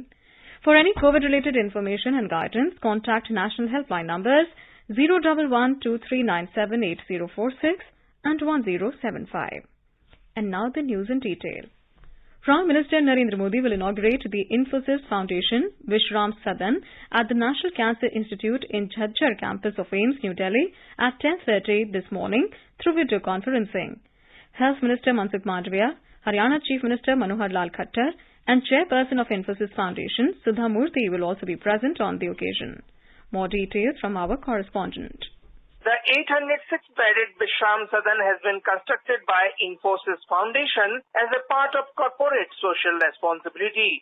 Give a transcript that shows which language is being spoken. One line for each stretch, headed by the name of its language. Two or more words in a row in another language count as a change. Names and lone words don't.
English: For any COVID-related information and guidance, contact national helpline numbers 011-2397-8046 and 1075. And now the news in detail. Prime Minister Narendra Modi will inaugurate the Infosys Foundation Vishram Sadan at the National Cancer Institute in Jhajjar campus of AIIMS, New Delhi at 10:30 this morning through video conferencing. Health Minister Mansukh Mandavia, Haryana Chief Minister Manohar Lal Khattar and Chairperson of Infosys Foundation, Sudha Murthy, will also be present on the occasion. More details from our correspondent. The 806-bedded Vishram Sadan has been constructed by Infosys Foundation as a part of corporate social responsibility.